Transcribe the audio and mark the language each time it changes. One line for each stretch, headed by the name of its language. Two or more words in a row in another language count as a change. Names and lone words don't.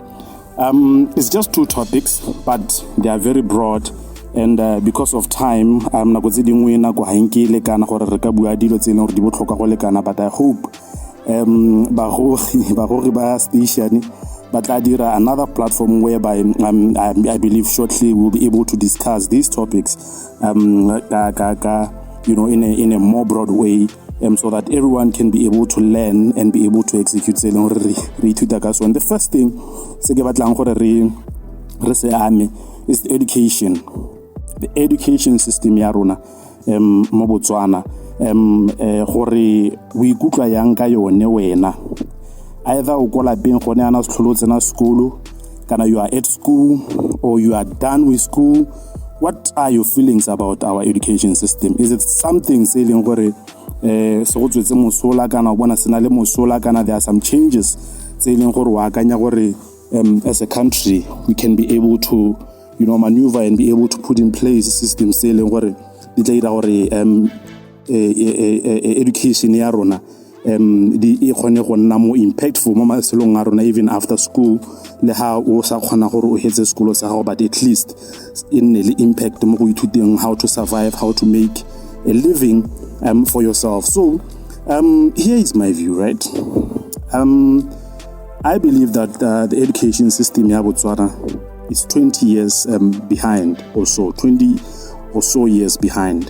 English: It's just two topics, but they are very broad, and because of time, but I hope but another platform whereby I believe shortly we'll be able to discuss these topics in a more broad way, so that everyone can be able to learn and be able to execute. And the first thing is the education. The education system
Tswana: ya rona mo Botswana gore we ikutlwa yang ka yone wena.
English: Either you school, you are at school, or you are done with school. What are your feelings about our education system? Is it something saying there are some changes as a country we can be able to maneuver and be able to put in place a system saying
Tswana: education ya rona di
English: more impactful even after school
Tswana: le ha o sa khona gore o hetse school sa gago,
English: but at least in the impact
Tswana: mo go ithuteng
English: how to survive, how to make a living for yourself. So here is my view, right? I believe that the education system ya Botswana is 20 years behind, or so 20 or so years behind.